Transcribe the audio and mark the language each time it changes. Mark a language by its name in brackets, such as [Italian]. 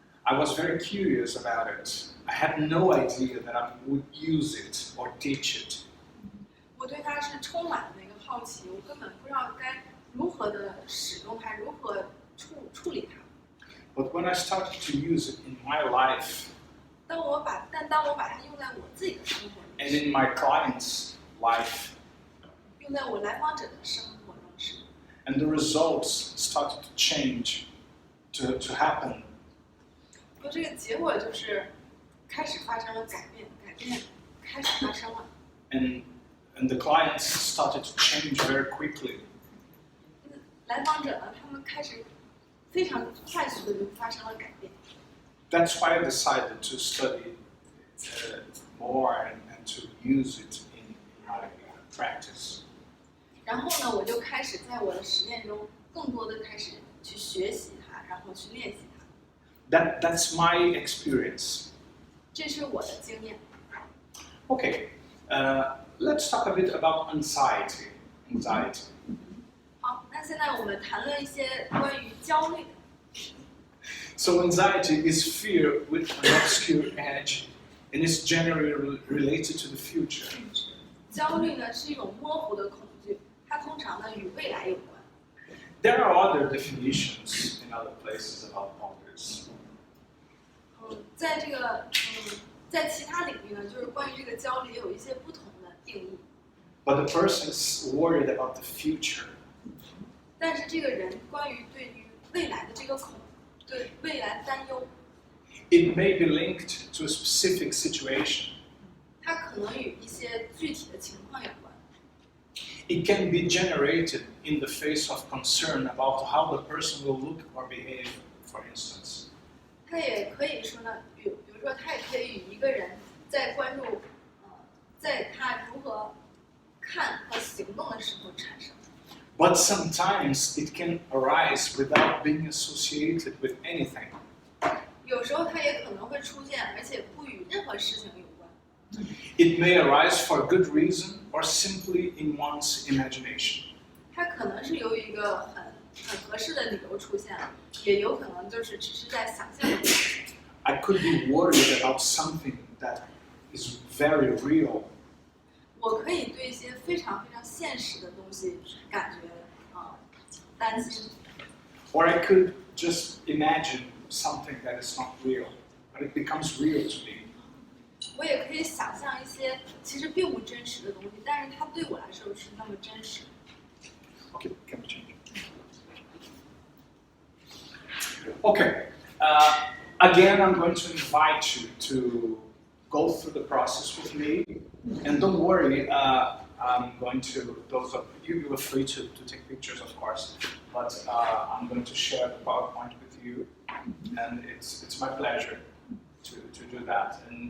[English] I was very curious about it. I had no idea that I would use it or teach it. [Chinese] 我对它是充满了那个好奇，我根本不知道该如何的使用它，如何处理它。 [English] But when I started to use it in my life, [Chinese] 当我把它用在我自己的生活里 [English] and in my clients' life, [Chinese] 用在我来访者的生活中时 [English] and the results started to change, to happen. [Chinese] 这个结果就是开始发生了改变开始发生了。 [English] And the clients started to change very quickly. [Chinese] 来访者呢，他们开始非常快速的就发生了改变。 [English] That's why I decided to study more and to use it in my practice. [Chinese] 然后呢，我就开始在我的实践中更多的开始去学习它，然后去练习它。 [English] That's my experience. [Chinese] 这是我的经验。 [English] Okay, let's talk a bit about anxiety. [Chinese] 好，那现在我们谈论一些关于焦虑。 [English] So anxiety is fear with an obscure edge, and is generally related to the future. [Chinese] 焦虑呢是一种模糊的恐惧，它通常呢与未来有关。 [English] There are other definitions in other places about all this. [Chinese] 在其他领域呢，就是关于这个焦虑也有一些不同的定义。 [English] But the person is worried about the future. [Chinese] 但是这个人对于未来的这个对未来担忧。 [English] It may be linked to a specific situation. [Chinese] 它可能与一些具体的情况有关。 [English] It can be generated in the face of concern about how the person will look or behave, for instance. [Chinese] 它也可以说呢，比如说，它也可以与一个人在关注，在他如何看和行动的时候产生。 [English] But sometimes it can arise without being associated with anything. [Chinese] 有时候它也可能会出现，而且不与任何事情有关。 [English] It may arise for good reason or simply in one's imagination. [Chinese] 它可能是由于一个很合适的理由出现，也有可能就是只是在想象中。 [English] I could be worried about something that is very real. [Chinese] 我可以对一些非常非常现实的东西感觉担心。 [English] Or I could just imagine something that is not real, but it becomes real to me. [Chinese] 我也可以想象一些其实并不真实的东西，但是它对我来说是那么真实。 [English] Okay, can we change? Okay, again, I'm going to invite you to go through the process with me, and don't worry. I'm going to, those of you are free to take pictures, of course, but I'm going to share the PowerPoint with you, and it's my pleasure to do that.